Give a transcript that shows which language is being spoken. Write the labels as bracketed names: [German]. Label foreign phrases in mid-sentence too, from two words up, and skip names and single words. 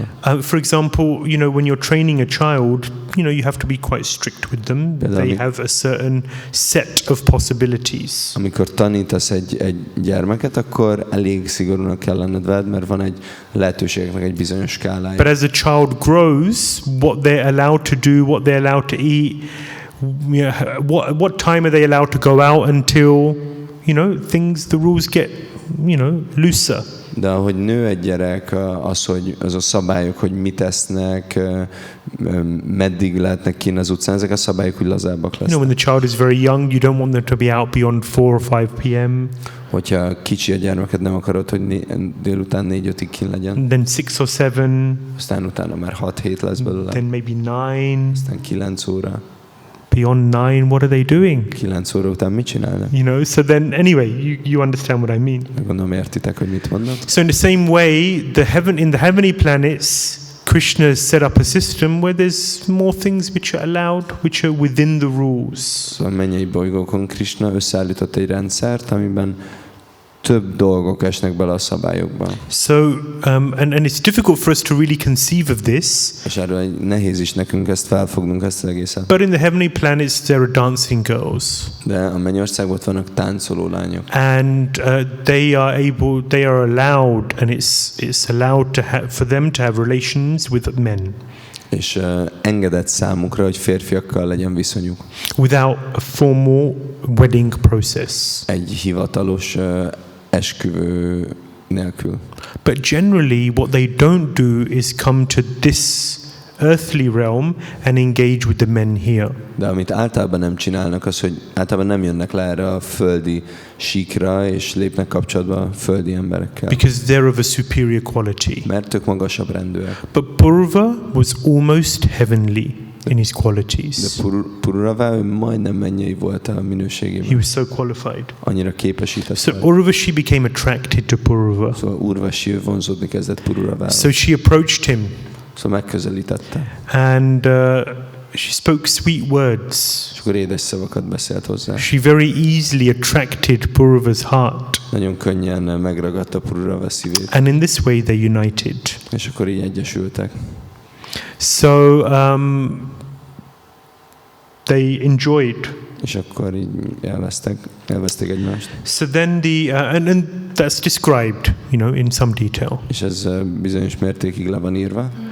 [English] For example, when you're training a child, you have to be quite strict with them. They have a certain set of possibilities. [Hungarian] Amikor tanítasz egy gyermeket, akkor elég szigorúnak kell lenned veled, mert van egy lehetőségeknek egy bizonyos skálája. [English] But as a child grows, what they're allowed to do, what they're allowed to eat, what time are they allowed to go out until, the rules get, looser. [Hungarian] De ahogy nő egy gyerek, az a szabályok, hogy mit esznek, meddig lehetnek kint az utcán, ezek a szabályok úgy lazábbak lesznek. [English] When the child is very young, you don't want them to be out beyond 4 or 5 p.m. [Hungarian] Hogyha kicsi a gyermeket, nem akarod, hogy délután 4-5-ig kint legyen. [English] Then 6 or 7. [Hungarian] Aztán utána már 6-7 lesz belőle. [English] Then maybe 9. [Hungarian] Aztán 9 óra. [English] Beyond 9, what are they doing? [Hungarian] 9 óra után mit csinálnak? [English] So then anyway, you understand what I mean. [Hungarian] Gondolom értitek, hogy mit mondok. [English] So in the same way, in the heavenly planets, Krishna set up a system where there's more things which are allowed, which are within the rules. [Hungarian] Szóval a mennyei bolygókon Krishna összeállított egy rendszert, amiben több dolgok esnek bele a szabályokba. [English] So, and it's difficult for us to really conceive of this. [Hungarian] És erről nehéz is nekünk ezt felfognunk, ezt az egészet. [English] But in the heavenly planets there are dancing girls. [Hungarian] De a mennyországban ott vannak táncoló lányok. [English] And they are allowed, and it's allowed for them to have relations with men. [Hungarian] És engedett számukra, hogy férfiakkal legyen viszonyuk. [English] Without a formal wedding process. [Hungarian] Egy hivatalos esküvő nélkül. [English] But generally what they don't do is come to this earthly realm and engage with the men here. [Hungarian] De amit általában nem csinálnak, az, hogy általában nem jönnek le erre a földi síkra, és lépnek kapcsolatba a földi emberekkel. [English] Because they're of a superior quality. [Hungarian] Mert ők magasabb rendűek. [English] But Purva was almost heavenly in his qualities. [Hungarian] De Pururava majdnem mennyei volt a minőségében. [English] He was so qualified. [Hungarian] Annyira képesített. [English] So Urvashi became attracted to Purva. [Hungarian] Szóval Urvashi vonzódni kezdett Pururavához. [English] So she approached him. [Hungarian] Szóval megközelítette. [English] And she spoke sweet words. [Hungarian] És akkor édes szavakat beszélt hozzá. [English] She very easily attracted Purava's heart. [Hungarian] Nagyon könnyen megragadta Purava szívét. [English] And in this way they united. [Hungarian] És akkor így egyesültek. [English] So they enjoyed. [Hungarian] És akkor így élvezték egymást. [English] So then and that's described, in some detail. [Hungarian] És ez bizonyos mértékig le van írva.